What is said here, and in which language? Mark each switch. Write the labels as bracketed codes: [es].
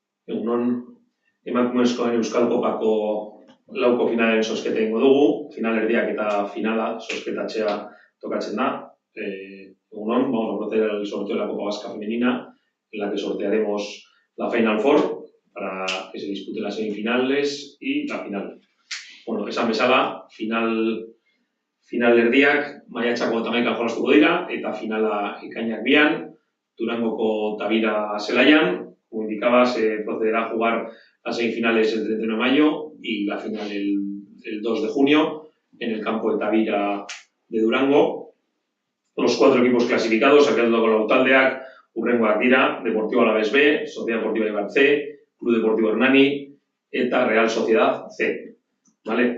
[eu] Egunon, emakumezkoen Euskal Kopako lauko finalen zozketa ingo dugu, finalerdiak eta finala zozketatzea tocatzen da. [es] Egunon, vamos a proceder al sorteo de la Copa Vasca Femenina, en la que sortearemos la Final Four para que se disputen las semifinales y la final. [eu] Bueno, esan bezala, finalerdiak maiatzako 11 jolastuko dira, eta finala ekainak 2 Durangoko Tavira zelaian. [es] Como indicaba, se procederá a jugar las semifinales el 31 de mayo y la final el 2 de junio en el campo de Tavira de Durango. Los 4 equipos clasificados, [eu] sakeatuko lautaldeak, hurrengoak dira, [es] Deportivo Alavés B, Sociedad Deportiva Eibar C, Club Deportivo Hernani eta Real Sociedad C. ¿Vale?